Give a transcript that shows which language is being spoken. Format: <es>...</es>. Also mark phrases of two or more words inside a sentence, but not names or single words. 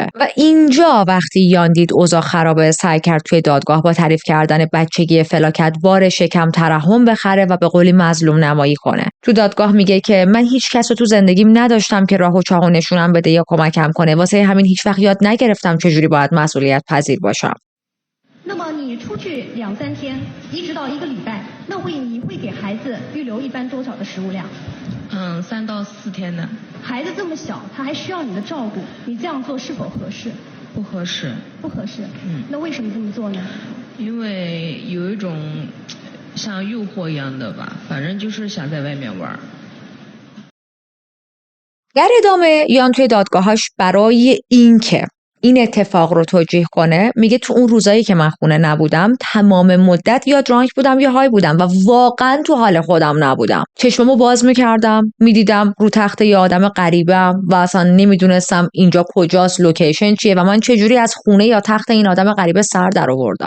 <fa>و اینجا وقتی یان دید اوضاع خرابه، سعی کرد توی دادگاه با تعریف کردن بچگی فلاکت بار شکم ترحم بخره و به قولی مظلوم نمایی کنه. تو دادگاه میگه که من هیچ کس رو تو زندگیم نداشتم که راه و چاه نشونم بده یا کمکم کنه، واسه همین هیچ وقت یاد نگرفتم چجوری باید مسئولیت پذیر باشم.</fa> <zh>那么你出去2-3天，一直到1个礼拜，那你会给孩子预留一般多少的食物量？3到4天的。孩子这么小，他还需要你的照顾，你这样做是否合适？不合适。不合适。那为什么这么做呢？因为有一种像诱惑一样的吧，反正就是想在外面玩。</zh> <fa>در ادامه یان توی دادگاهاش برای اینکه این اتفاق رو توجیه کنه میگه تو اون روزایی که من خونه نبودم تمام مدت یا درانک بودم یا های بودم و واقعا تو حال خودم نبودم. چشممو باز میکردم میدیدم رو تخت یه آدم غریبم و اصلا نمیدونستم اینجا کجاست، لوکیشن چیه و من چجوری از خونه یا تخت این آدم غریبه سر در آوردم.</fa>